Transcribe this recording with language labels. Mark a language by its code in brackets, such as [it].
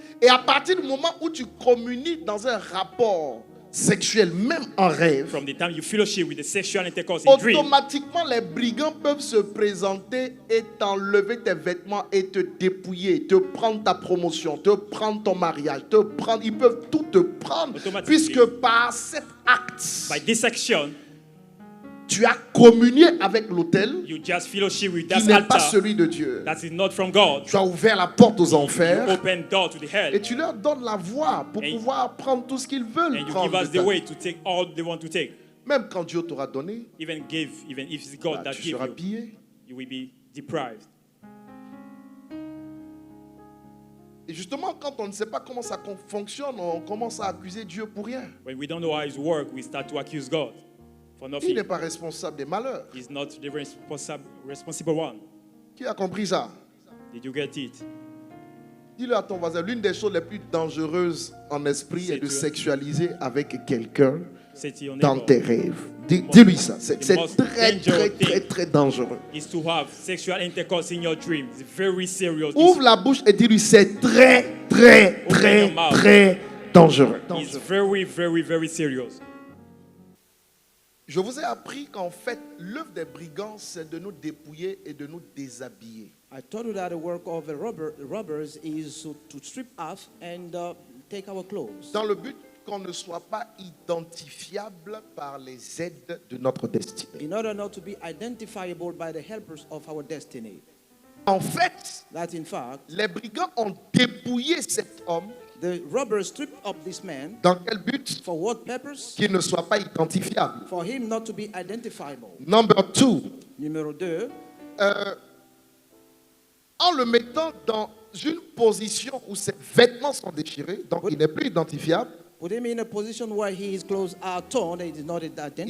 [fr] Et à partir du moment où tu communies dans un rapport sexuel, même en rêve, [en] from the time you fellowship with the sexual intercourse in dream, [fr] automatiquement les brigands peuvent se présenter et t'enlever tes vêtements et te dépouiller, te prendre ta promotion, te prendre ton mariage, ils peuvent tout te prendre, puisque par cet acte, [en] by this action, [fr] tu as communié avec l'autel qui n'est pas celui de Dieu. [en] That is not from God. [fr] Tu as ouvert la porte aux enfers [en] door to the hell. [fr] Et tu leur donnes la voie pour pouvoir prendre tout ce qu'ils veulent prendre. Même quand Dieu t'aura donné, [en] even if it's God that [fr] tu seras pillé. [en] You will be deprived. [fr] Et justement, quand on ne sait pas comment ça fonctionne, on commence à accuser Dieu pour rien. [en] When we don't know how it works, we start to accuse God. [fr] Il n'est pas responsable des malheurs. [en] He's not the responsible one. [fr] Qui a compris ça? [en] Did you get it? [fr] Dis-le à ton voisin, l'une des choses les plus dangereuses en esprit est de sexualiser avec quelqu'un dans tes rêves. Dis-lui ça. C'est très dangereux. [en] Is to have sexual intercourse in your dream. It's very serious. [fr] Ouvre la bouche et dis-lui, c'est très dangereux. [en] It's very, very, very serious. [fr] Je vous ai appris qu'en fait, l'œuvre des brigands, c'est de nous dépouiller et de nous déshabiller. [en] I told you that the work of the robbers is to strip us and take our clothes. [fr] Dans le but qu'on ne soit pas identifiable par les aides de notre destinée. [en] In order not to be identifiable by the helpers of our destiny. [fr] En fait, [en] that in fact, [fr] les brigands ont dépouillé cet homme. [en] The robbers stripped up this man. [fr] Dans quel but? [en] For what purpose? [fr] Qu'il ne soit pas identifiable. [en] For him not to be identifiable. Number 2. [fr] Numéro 2. En le mettant dans une position où ses vêtements sont déchirés, donc il n'est plus identifiable. [en] Put him in a position where his clothes are torn and he is not identifiable.